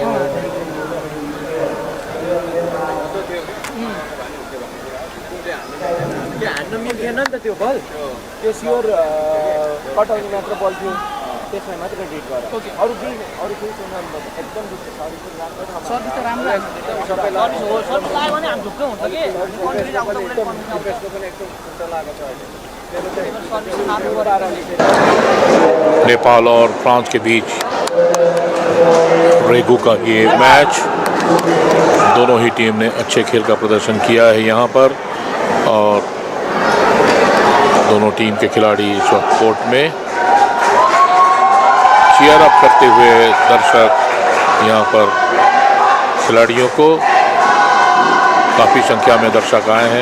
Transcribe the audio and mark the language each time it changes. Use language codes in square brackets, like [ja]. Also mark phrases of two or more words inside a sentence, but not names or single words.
[ne] हान्न मिल्थेन नि त त्यो बल, त्यो स्योर कटाउने मात्र बल थियो, त्यसमा मात्र डिट गर। अरू केही छैन, एकदम सर्भिस त राम्रो लाग्यो भने हामी ढुक्क हुन्छ कि [hi] नेपाल और फ्रांस के बीच रेगू का ये मैच, दोनों ही टीम ने अच्छे खेल का प्रदर्शन किया है यहाँ पर और दोनों टीम के खिलाड़ी इस वक्त कोर्ट में [en] cheer up [hi] करते हुए दर्शक यहाँ पर खिलाड़ियों को, काफ़ी संख्या में दर्शक आए हैं।